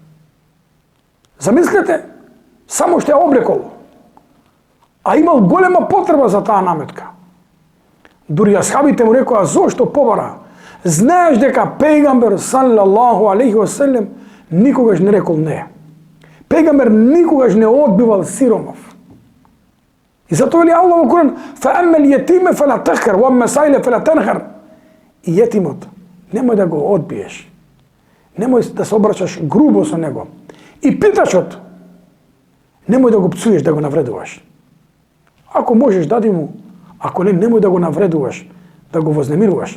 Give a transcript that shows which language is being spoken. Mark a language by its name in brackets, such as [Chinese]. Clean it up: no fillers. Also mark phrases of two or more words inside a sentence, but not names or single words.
[Macedonian] Замислете, само што ја облекол, а имал голема потреба за таа наметка. Дури асхабите му рекоа: зошто побара? Знаеш дека пејгамбер [Arabic] صلى الله عليه وسلم [Macedonian] никогаш не рекол не. Пејгамбер никогаш не одбивал сиромав. И затоа вели Аллах во Куран: [Arabic] فَأَمَّا الْيَتِيمَ فَلَا تَخْكَرْ وَأَمَّا السَّائِلَ فَلَا تَنْهَرْ. [Macedonian] И јетимот немој да го одбиеш. Немој да се обраќаш грубо со него. И питачот немој да го пцуеш, да го навредуваш. Ако можеш, дади му. Ако не, немој да го навредуваш, да го вознемируваш.